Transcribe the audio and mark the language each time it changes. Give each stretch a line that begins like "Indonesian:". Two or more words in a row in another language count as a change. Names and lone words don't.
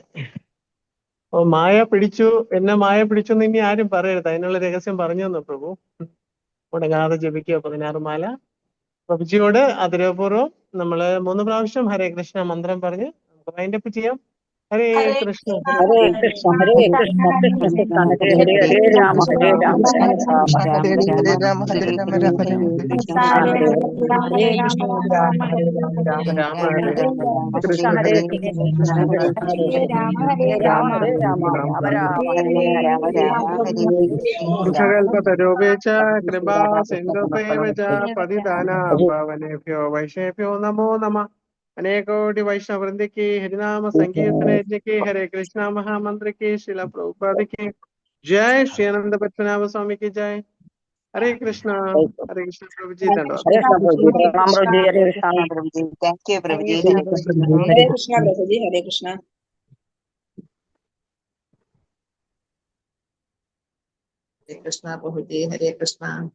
Malayalam: ഓ, മായ പിടിച്ചു, എന്നെ മായ പിടിച്ചു എന്ന് ഇനി ആരും പറയരുത്. അതിനുള്ള രഹസ്യം പറഞ്ഞു തന്നു പ്രഭു. മുടങ്ങാതെ ജപിക്കുക 16 മാല. പ്രഭുജിയോട് ആദരവപൂർവ്വം നമ്മള് 3 പ്രാവശ്യം ഹരേ കൃഷ്ണ മന്ത്രം പറഞ്ഞ് നമുക്ക് വൈൻഡപ്പ് ചെയ്യാം. ഹരേ കൃഷ്ണ.
Sanskrit: ഹരേ കൃഷ്ണ ഹരേ കൃഷ്ണ കൃഷ്ണ കൃഷ്ണ ഹരേ ഹരേ ഹരേ രാമ ഹരേ രാമ രാമ രാമ ഹരേ ഹരേ ഹരേ രാമ ഹരേ രാമ രാമ രാമ ഹരേ ഹരേ കൃഷ്ണ രാമ ഹരേ രാമ രാമ ഹരേ കൃഷ്ണ ഹരേ കൃഷ്ണ ഹരേ രാമ ഹരേ രാമ രാമ രാമ ഹരേ കൽപതരൂപേച കൃപാ സിന്ധുഭൈവച പതിതാനാം പാവനേഭ്യോ വൈഷ്ണവേഭ്യോ നമോ നമഃ.
Hindi: अनेकोटि वैष्णव वृंद की हरिनाम संकीर्तन यज्ञ की हरे कृष्णा महामंत्र की शिला प्रभुपाद की जय। श्री आनंद पद्मनाभ स्वामी की जय। हरे कृष्णा प्रभु जी धन्यवाद। हरे कृष्ण प्रभु जी प्रणाम प्रभु जी हरे कृष्ण
Malayalam: പ്രഭുജി,
English: thank you
Malayalam: പ്രഭുജി.
Hindi: हरे कृष्ण प्रभु जी हरे कृष्ण
Malayalam: ഹരേ കൃഷ്ണ പ്രഭുജി, ഹരേ കൃഷ്ണ.